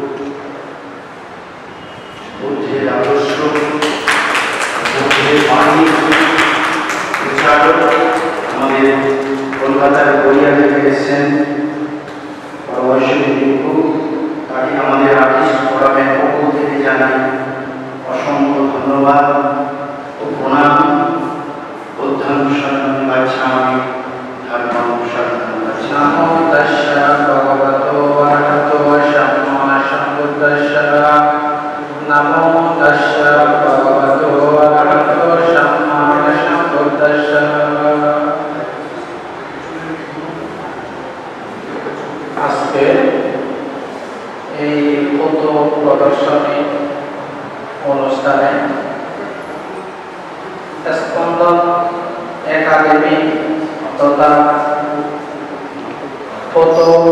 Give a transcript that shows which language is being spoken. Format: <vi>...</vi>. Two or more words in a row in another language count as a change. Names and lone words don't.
<bn>বুদ্ধের আদর্শ, বুদ্ধের বাণী প্রচারক আমাদের কলকাতার গড়িয়া থেকে এসেছেন শিল্পী ভিক্ষু। তাকে আমাদের আর্টিস্ট ফোরামের পক্ষ থেকে জানাই অসংখ্য ধন্যবাদ ও প্রণাম।</bn> <pi>বুদ্ধং শরণং গচ্ছামি, ধর্মং শরণং গচ্ছামি। নমো তস্য ভগবতো অরহতো সম্মা সম্বুদ্ধস্য। নমো তস্য ভগবতো অরহতো সম্মা সম্বুদ্ধস্য।</pi> <bn>আজকে এই ফটো প্রদর্শনী অনুষ্ঠানে স্পন্দন একাডেমি তথা ফটো</bn>